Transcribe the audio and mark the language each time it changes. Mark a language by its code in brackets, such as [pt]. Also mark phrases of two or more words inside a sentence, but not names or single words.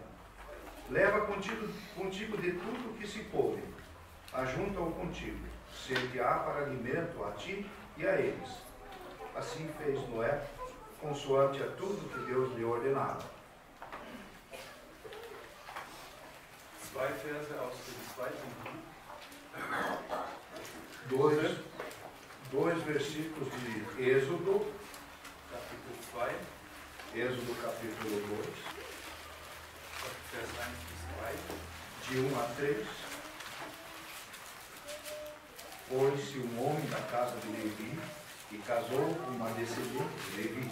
[pt] Leva contigo de tudo que se couve, ajunta-o contigo, ser-te-á para alimento a ti e a eles. Assim fez Noé, consoante a tudo que Deus lhe ordenava. [de] 2 Verse aus dem 2. Buch. [pt] Dois versículos de Êxodo, [de] Kapitel 2. [pt] Êxodo capítulo 2, [de] Vers 1 bis 3. [pt] de 1 a 3. Foi-se um homem da casa de Levi, e casou com uma descendente de Levi.